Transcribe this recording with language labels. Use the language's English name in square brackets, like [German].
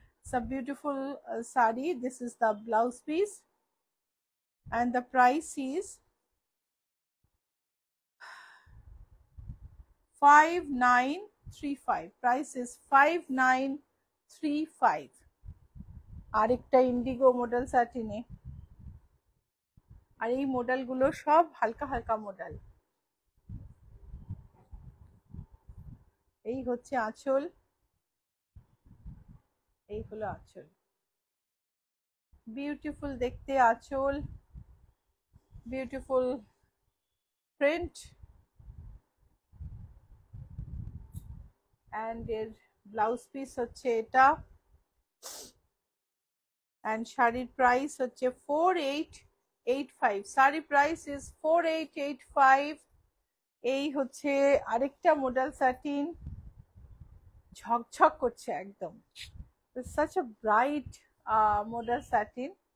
[English] It's a beautiful sari. This is the blouse piece, and the price is 5935. Price is 5935. [Bangla] আরেকটা Indigo model স্যাটিনে। আর এই মডেলগুলো সব হালকা হালকা মডেল। এই হচ্ছে আঁচল, এই হলো আঁচল, বিউটিফুল দেখতে আঁচল, বিউটিফুল প্রিন্ট। অ্যান্ড এর ব্লাউজ পিস হচ্ছে এটা। অ্যান্ড শাড়ির প্রাইস হচ্ছে 4885। [English] Sari price is 4885। [Bangla] এই হচ্ছে আরেকটা মডেল স্যাটিন, ঝকঝক করছে একদম। [English] It's such a bright modal satin.